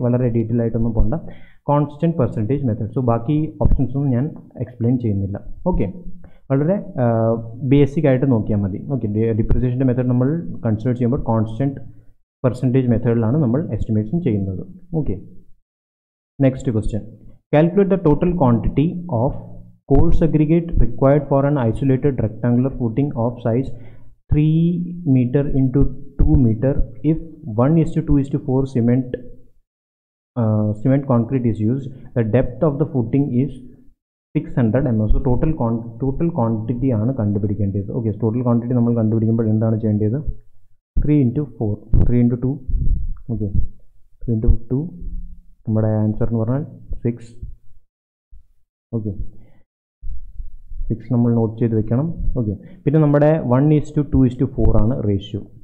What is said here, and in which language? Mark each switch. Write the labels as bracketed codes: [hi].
[ml] വളരെ ഡീറ്റെയിൽ ആയിട്ടൊന്നും പോകണ്ട, കോൺസ്റ്റൻറ്റ് പെർസെൻറ്റേജ് മെത്തേഡ്. സോ ബാക്കി ഓപ്ഷൻസ് ഒന്നും ഞാൻ എക്സ്പ്ലെയിൻ ചെയ്യുന്നില്ല. ഓക്കെ, വളരെ ബേസിക് ആയിട്ട് നോക്കിയാൽ മതി. ഓക്കെ, ഡിപ്രിസിയേഷൻ്റെ മെത്തേഡ് നമ്മൾ കൺസിഡർ ചെയ്യുമ്പോൾ കോൺസ്റ്റൻറ്റ് പെർസെൻറ്റേജ് മെത്തേഡിലാണ് നമ്മൾ എസ്റ്റിമേഷൻ ചെയ്യുന്നത്. Okay, next question. [en] Calculate the total quantity of coarse aggregate required for an isolated rectangular footing of size 3 meter into 2 meter if 1:2:4 cement concrete is used. The depth of the footing is 600 mm. So total quantity [ml] ആണ് കണ്ടുപിടിക്കേണ്ടത്. Okay, total quantity നമ്മൾ കണ്ടുപിടിക്കുമ്പോൾ എന്താണ് ചെയ്യേണ്ടത്? 3 × 4, 3 × 2. Okay, 3 × 2 നമ്മുടെ answer എന്ന് പറഞ്ഞാൽ 6. Okay, 6 നമ്മൾ not ചെയ്ത് വെക്കണം. ഓക്കെ, പിന്നെ നമ്മുടെ 1:2:4 ആണ് റേഷ്യോ.